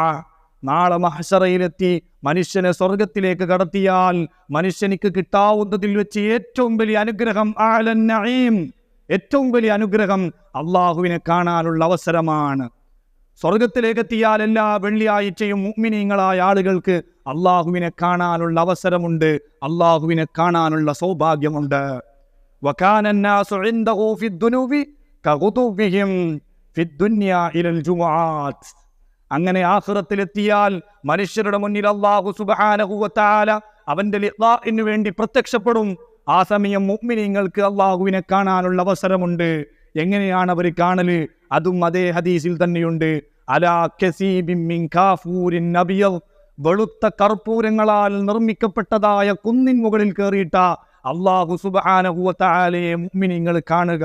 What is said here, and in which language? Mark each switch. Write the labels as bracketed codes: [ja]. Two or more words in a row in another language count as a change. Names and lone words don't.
[ml] നാളെ മഹ്ശറയിലെത്തി മനുഷ്യനെ സ്വർഗത്തിലേക്ക് കടത്തിയാൽ മനുഷ്യനിക്ക് കിട്ടാവുന്നതിൽ വെച്ച് ഏറ്റവും വലിയ അനുഗ്രഹം [ar] أعلى النعيم, [ml] ഏറ്റവും വലിയ അനുഗ്രഹം അള്ളാഹുവിനെ കാണാനുള്ള അവസരമാണ്. സ്വർഗത്തിലേക്ക് എത്തിയാൽ എല്ലാ വെള്ളിയാഴ്ചയും മുഅ്മിനീങ്ങളായ ആളുകൾക്ക് അള്ളാഹുവിനെ കാണാനുള്ള അവസരമുണ്ട്, അള്ളാഹുവിനെ കാണാനുള്ള സൗഭാഗ്യമുണ്ട്. [ar] വകാന الناس عنده في الذنوب كغدوهم في الدنيا الى الجمعات. [ml] അങ്ങനെ ആഖിറത്തിലെത്തിയാൽ മനുഷ്യരുടെ മുന്നിൽ [ar] الله سبحانه وتعالى [ml] അവന്റെ ലിഖാഇന് വേണ്ടി പ്രത്യക്ഷപ്പെടും. ആ സമയം മുഅ്മിനീങ്ങൾക്ക് അള്ളാഹുവിനെ കാണാനുള്ള അവസരമുണ്ട്. എങ്ങനെയാണ് അവർ കാണല്? അതും അതേ ഹദീസിൽ തന്നെയുണ്ട്. [ar] على كثيب من كافور أبيض, [ml] വെളുത്ത കർപ്പൂരങ്ങളാൽ നിർമ്മിക്കപ്പെട്ടതായ കുന്നിൻ മുകളിൽ കയറിയിട്ട [ar] الله سبحانه وتعالى [ml] മുഅ്മിനീങ്ങൾ കാണുക.